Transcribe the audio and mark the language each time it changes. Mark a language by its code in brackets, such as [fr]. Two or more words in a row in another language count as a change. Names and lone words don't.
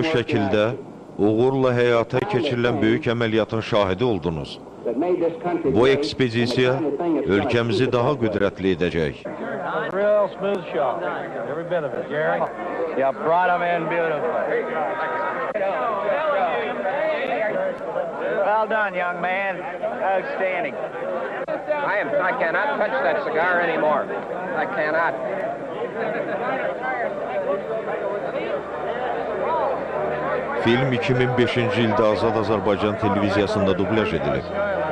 [az] şəkildə uğurla həyata keçirilən böyük əməliyyatın şahidi oldunuz. Bu ekspedisiya ölkəmizi daha qüdrətli edəcək. [en] Real smooth shot. Every bit of it, Gary. Yeah, brought them in beautifully. Well done, young man. Outstanding. I cannot touch that cigar anymore. I cannot. [az] Film 2005-ci ildə Azad Azərbaycan televiziyasında dubləj edilib.